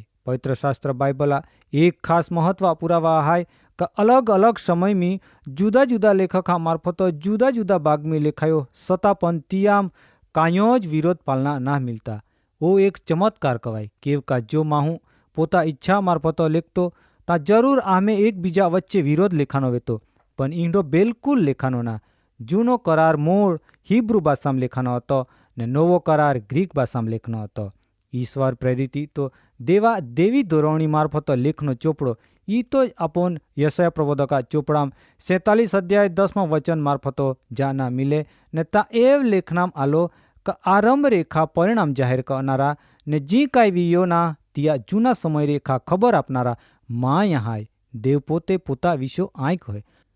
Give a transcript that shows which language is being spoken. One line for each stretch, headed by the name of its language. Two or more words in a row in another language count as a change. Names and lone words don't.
Bhili: पवित्र शास्त्र बाइबल एक खास महत्व पुरावा है का अलग अलग समय में जुदा जुदा लेखक मार्फत जुदा जुदा बाग में लेखायो सतापन तियाम कायोज विरोध पालना ना मिलता। वो एक चमत्कार कवाय केव का जो माहू पोता इच्छा मार्फत लेखतो ता जरूर आमे एक बीजा वच्चे विरोध लेखानो वेतो पण ईंडो बिल्कुल लेखानो ना। जूनो करार मूळ हिब्रू भाषाમાં લેખાનો હતો ને નવો કરાર ગ્રીક ભાષામાં લેખનો હતો। ઈશ્વર પ્રેરિત તો દેવા દેવી ધોરણી મારફત લેખનો ચોપડો ई तो अपन यशया प्रबोधका चोपड़ाम 47 अध्याय 10 वचन मार्फतो जाना मिले ने ता एव लेखनाम आलो का आरंभ रेखा परिणाम जाहिर करनारा ने जी काई वियो ना तिया जूना समय रेखा खबर आपनारा माँ यहाँ देव पोते पोता विशो आँख है।